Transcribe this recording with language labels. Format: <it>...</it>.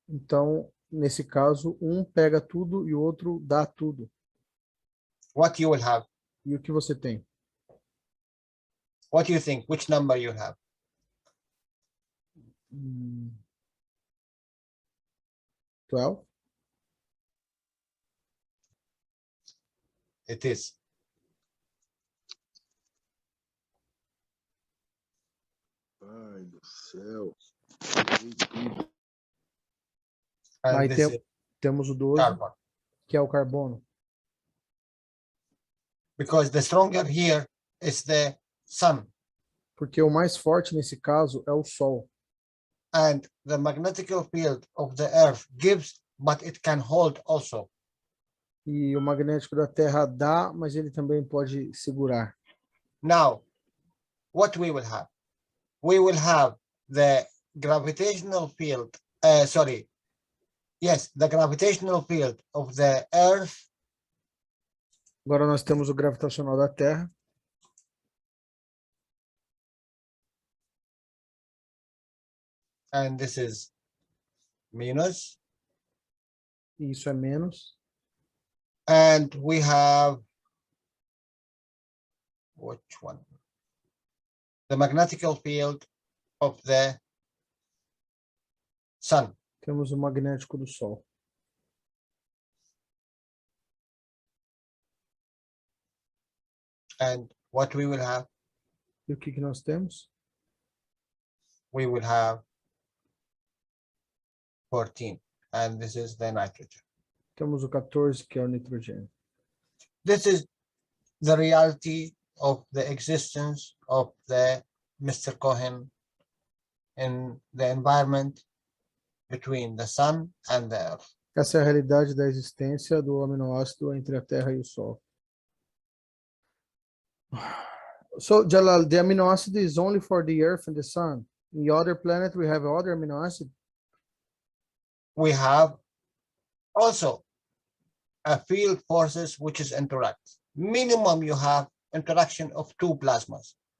<pt>Então, nesse caso, um pega tudo e o outro dá tudo.</pt> <en>What you will have?</en> <pt>E o que você tem?</pt> <en>What do you think? Which number you have? 12? It is.</en> <pt>Pai do céu.</pt> <en>And</en> <pt>Aí</pt> <en>this is</en> <pt>temos o 12,</pt> <en>carbon.</en> <pt>que é o carbono.</pt> <en>Because the stronger here is the sun.</en> <pt>Porque o mais forte nesse caso é o Sol.</pt> <en>And the magnetic field of the earth gives, but it can hold also.</en> <pt>E o magnético da Terra dá, mas ele também pode segurar.</pt> <en>Now, what we will have? We will have the gravitational field, the gravitational field of the earth</en> <pt>Agora nós temos o gravitacional da Terra.</pt> <en>and this is minus.</en> <pt>E isso é menos.</pt> <en>And we have, which one? The magnetic field of the sun.</en> <pt>Temos o magnético do Sol.</pt> <en>And what we will have?</en> <pt>E o que nós temos?</pt> <en>We will have 14. And this is the nitrogen.</en> <pt>Temos o 14, que é o nitrogênio.</pt> <en>This is the reality of the existence of the Mr. Cohen in the environment between the sun and the earth.</en> <pt>Essa é a realidade da existência do aminoácido entre a Terra e o Sol.</pt> <en>So, Jalal, the amino acid is only for the Earth and the Sun. In the other planet, we have other amino acid. We have also a field forces which is interact. Minimum you have interaction of 2 plasmas.</en>